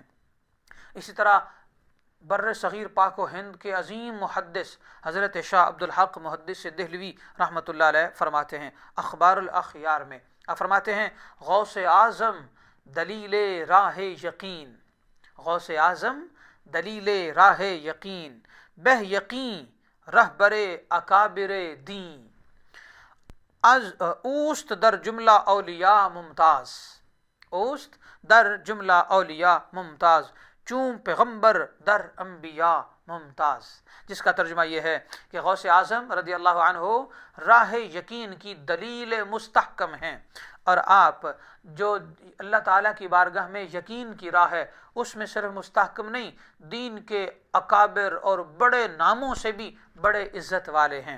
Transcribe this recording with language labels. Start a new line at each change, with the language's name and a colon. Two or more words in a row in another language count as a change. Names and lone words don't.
Urdu: اسی طرح بر صغیر پاک و ہند کے عظیم محدث حضرت شاہ عبد الحق محدث دہلوی
Arabic: رحمۃ اللہ علیہ
Urdu: فرماتے ہیں اخبار الاخیار میں، آپ فرماتے ہیں
Persian: غوث اعظم دلیل راہ یقین، غوث اعظم دلیل راہ یقین، بہ یقین رہبر اکابر دین، از اوست در جملہ اولیاء ممتاز، اوست در جملہ اولیاء ممتاز، چون پیغمبر در انبیاء ممتاز،
Urdu: جس کا ترجمہ یہ ہے کہ غوث اعظم
Arabic: رضی اللہ عنہ
Urdu: راہ یقین کی دلیل مستحکم ہیں، اور آپ جو اللہ تعالیٰ کی بارگاہ میں یقین کی راہ ہے اس میں صرف مستحکم نہیں، دین کے اکابر اور بڑے ناموں سے بھی بڑے عزت والے ہیں۔